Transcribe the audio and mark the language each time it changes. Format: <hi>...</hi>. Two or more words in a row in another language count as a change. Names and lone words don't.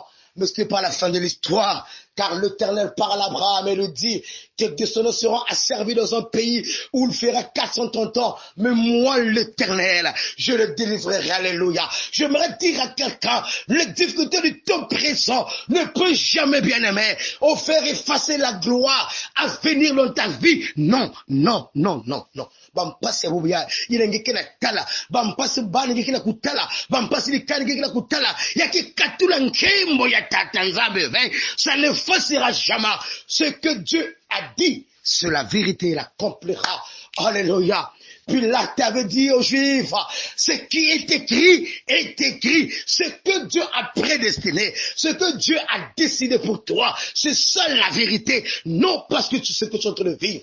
<fr>Mais ce n'est pas la fin de l'histoire, car l'Éternel parle à Abraham et lui dit que tes descendants seront asservis dans un pays où il fera 430 ans. Mais moi, l'Éternel, je le délivrerai. Alléluia. J'aimerais dire à quelqu'un, les difficultés du temps présent ne peuvent jamais, bien aimé, faire effacer la gloire à venir dans ta vie. Non, non, non, non, non.</fr> <ln>Bampasi abubuya ilengeke na tala bampasi bani ngeke na kutala bampasi likani ngeke na kutala yaki katula nkembo ya tata nzambe</ln> <fr>ça ne fassera jamais ce que Dieu a dit, c'est la vérité, il accomplira. Alléluia. Puis là, tu avais dit aux Juifs, ce qui est écrit, ce que Dieu a prédestiné, ce que Dieu a décidé pour toi, c'est ça la vérité, non parce que tu sais que tu es en train de vivre.</fr>